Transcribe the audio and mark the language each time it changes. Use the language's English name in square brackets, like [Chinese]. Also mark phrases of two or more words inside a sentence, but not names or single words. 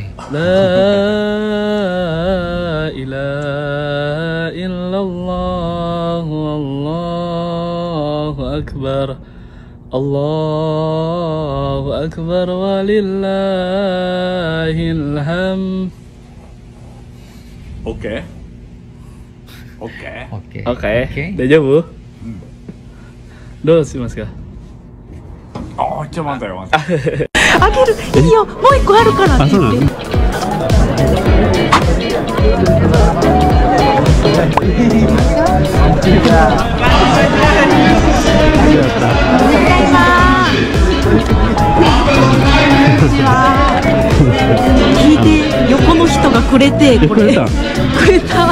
[Arabic] لا إله إلا الله، الله أكبر. الله أكبر ولله الحمد. [Indonesian] Oke. Oke. [French] Deja vu. [Japanese] どうしますか。あ、ちょっと待ってよ。あげる、いいよ、もう一個あるからって言って。聞いて、横の人がくれて、これ。くれた。